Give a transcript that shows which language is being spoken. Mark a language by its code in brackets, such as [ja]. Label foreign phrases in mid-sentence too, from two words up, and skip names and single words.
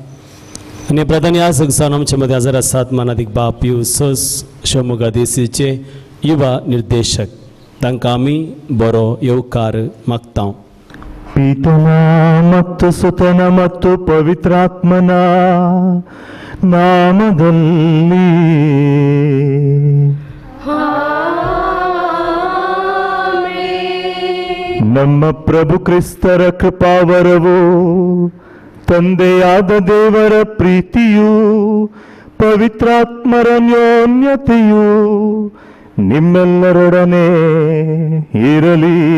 [kok] आनी प्रधान याजक जावन आमचे मदीं हजर आसात मानादीक बाब पियूस शिवमोगा देसीचे युवा निर्देशक. तांकां आमी बरो येवकार मागता. [kn] ಪಿತನ ಮತ್ತು ಸುತನ ಮತ್ತು ಪವಿತ್ರಾತ್ಮನ ನಾಮದಲ್ಲಿ ನಮ್ಮ ಪ್ರಭು ಕ್ರಿಸ್ತರ ಕೃಪಾವರವು, ತಂದೆಯಾದ ದೇವರ ಪ್ರೀತಿಯು, ಪವಿತ್ರಾತ್ಮರ ಅನ್ಯೋನ್ಯತೆಯು ನಿಮ್ಮೆಲ್ಲರೊಡನೆ ಇರಲಿ.